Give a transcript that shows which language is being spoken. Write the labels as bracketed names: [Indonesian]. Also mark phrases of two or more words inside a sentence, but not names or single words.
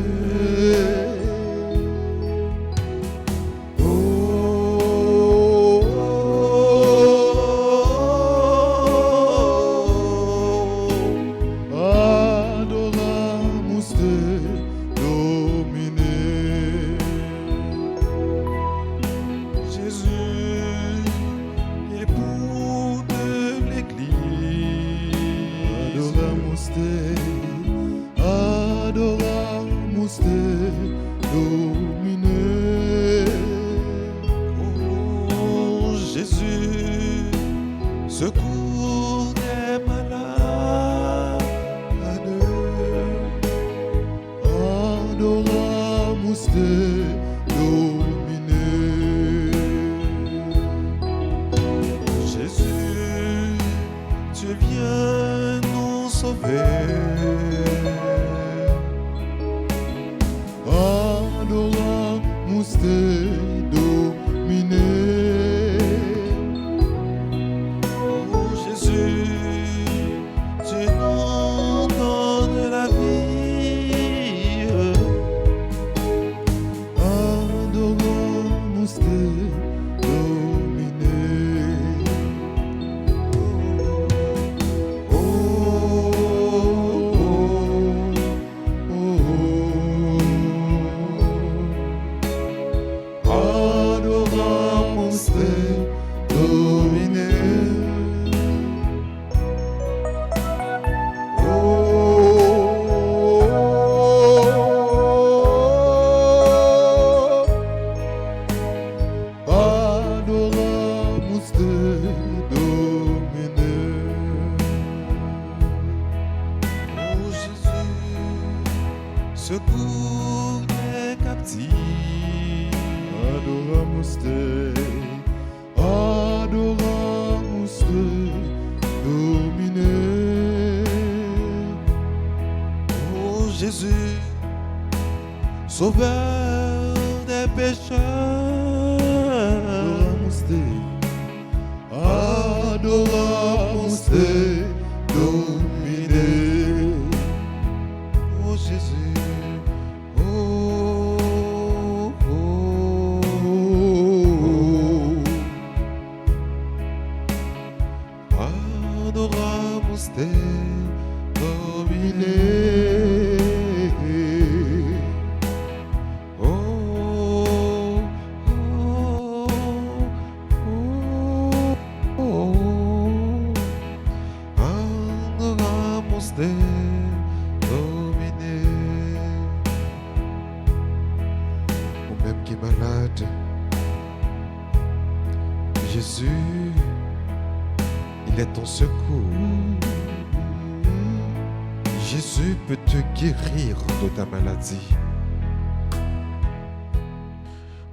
[Latin] Adoramus te, Domine. [French] Jésus, époux de l'Église. [Latin] Adoramus te, Adoramus te, Domine. [French] Oh Jésus, secours des malades. [Latin] Adoramus te, Domine. [French] Jésus, tu viens nous sauver. [Latin] Adoramus te, Domine. [French] Oh Jésus, tu nous donnes la vie. [Latin] Adoramus te, Domine. Oh, oh, oh, oh. Adoramus te, Domine. Adoramus te, Domine. [French] Oh Jésus, secours des captifs. [Latin] Adoramus te, Adoramus te, Domine. [French] Oh Jésus, sauveur des pécheurs. [Latin] Adoramus te, Adoramus te, Domine. [French] Oh Jésus, oh, oh, oh. [Latin] Adoramus te, Domine. Oh, oh, oh, oh. Adoramus te, Domine. [French] Ou même qui est malade, Jésus, il est ton secours. Jésus peut te guérir de ta maladie.